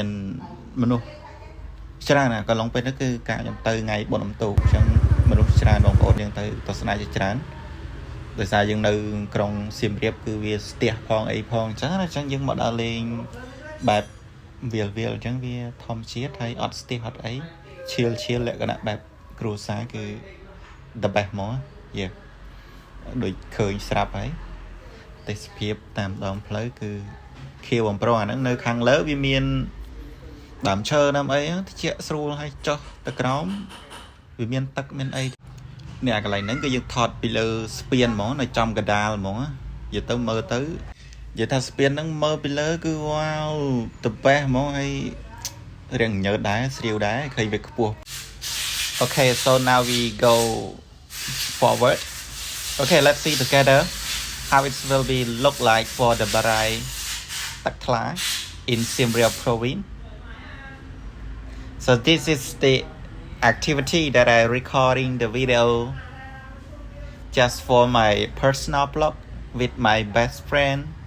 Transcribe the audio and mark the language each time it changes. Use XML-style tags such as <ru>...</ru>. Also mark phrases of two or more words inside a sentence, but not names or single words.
<km>មនុស្សច្រើនណាកន្លងពេលហ្នឹងគឺការខ្ញុំទៅថ្ងៃបុណ្យអ៊ំទូកអញ្ចឹងមនុស្សច្រើនបងប្អូនយើងទៅទស្សនាជាច្រើនដោយសារយើងនៅក្រុងសៀមរាបគឺវាស្ទះផងអីផង អញ្ចឹងណាអញ្ចឹងយើងមកដល់លេងបែបវាលអញ្ចឹងវាធម្មជាតិហើយអត់ស្ទះអត់អីឈៀលលក្ខណៈបែបគ្រួសារគឺ the best មកយេដូចឃើញស្រាប់ហើយទេសភាពតាមដងផ្លូវគឺខៀវបំប្រងអាហ្នឹងនៅខាងលើ វាមានដើមឈើដើមអីតិចស្រួលហើយចុះទៅក្រោមវាមានទឹកមានអីនេះអាកន្លែងហ្នឹងគឺយើងថតពីលើស្ពានហ្មងនៅចំកដាលហ្មងនិយាយទៅមើលទៅនិយាយថាស្ពានហ្នឹងមើលពីលើគឺ</km> <en>wow the best</en> <km>ហ្មងហើយរៀងញើតដែរស្រាវដែរឃើញវាខ្ពស់</km> <en>Okay, so now we go forward. Okay, let's see together how it will be look like for the Barai Takla in Siem Reap province. So this is the activity that I recording the video just for my personal blog with my best friend.</en>